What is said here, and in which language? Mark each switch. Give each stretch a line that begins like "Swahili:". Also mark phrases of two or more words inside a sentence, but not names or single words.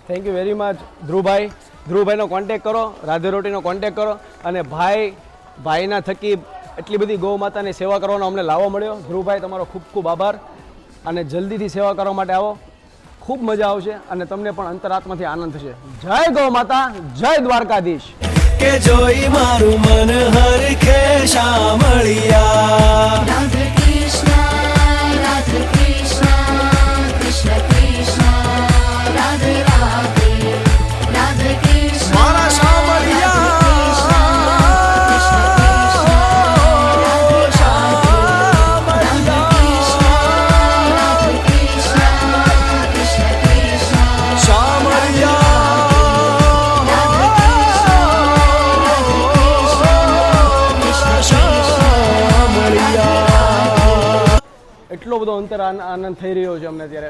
English: thank you very much
Gujarati: ધ્રુવભાઈનો કોન્ટેક્ટ કરો, રાધે રોટીનો કોન્ટેક્ટ કરો અને ભાઈના થકી એટલી બધી ગૌ માતાની સેવા કરવાનો અમને લાવો મળ્યો. ધ્રુવભાઈ તમારો ખૂબ આભાર અને જલ્દીથી સેવા કરવા માટે આવો. ખૂબ મજા આવશે અને તમને પણ અંતરાત્માથી આનંદ થશે. જય ગૌ માતા, જય દ્વારકાધીશ. કે જોઈ મારું મન હરખે શામળિયા. Radha Krishna, Radha Krishna, Krishna Krishna, Radhe Radhe, Radha Krishna, મારા શામળિયા. Krishna Krishna, Radhe Krishna, Krishna Krishna, એટલો બધો અંતર આનંદ થઈ રહ્યો છે અમને ત્યારે.